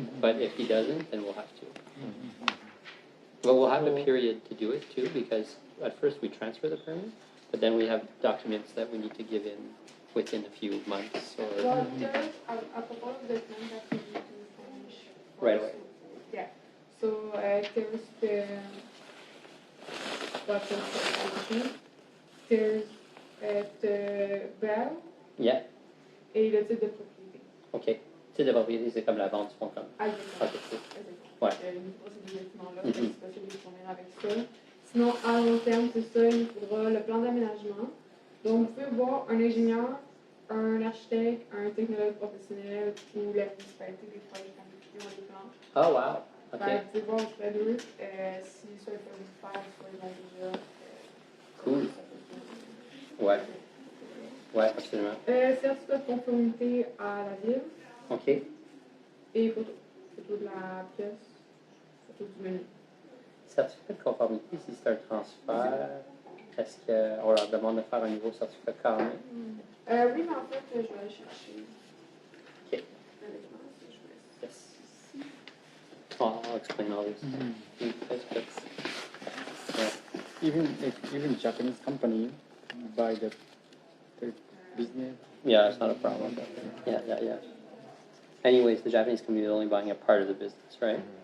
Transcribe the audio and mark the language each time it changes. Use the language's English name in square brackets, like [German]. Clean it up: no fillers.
[English] But if he doesn't, then we'll have to. But we'll have a period to do it too, because at first we transfer the permit, but then we have documents that we need to give in within a few months or. Well, there's a couple of documents that we need to finish. Right away. Yeah. So there's the documentation, there's the BEL Yeah. [French] et le titre de propriété. [English] OK. [French] Titre de propriété, c'est comme la vente du fonds commun. Ah, exactement. [English] OK, cool. [French] Exactement. Ouais. Il nous faudra ces documents-là, c'est possible de fournir avec ça. Sinon, à long terme, c'est ça, il nous faudra le plan d'aménagement. Donc, vous pouvez voir un ingénieur, un architecte, un technologue professionnel ou la municipalité des projets qui ont des plans. [English] Oh, wow. OK. [French] Vous pouvez voir auprès d'eux si soit ils peuvent vous faire, soit ils ont déjà. Cool. Ouais. Ouais, absolument. Certificat de conformité à la ville [English] OK. [French] et photo. Photo de la pièce, photo du menu. Certificat de conformité, si c'est un transfert, est-ce qu'on leur demande de faire un nouveau certificat quand même? Oui, mais en fait, je vais aller chercher. OK. Le document, si je vais. [English] Yes. I'll explain all this. That's good. Yeah. Even Japanese company, by the business. Yeah, it's not a problem. Yeah. Anyways, the Japanese community is only buying a part of the business, right?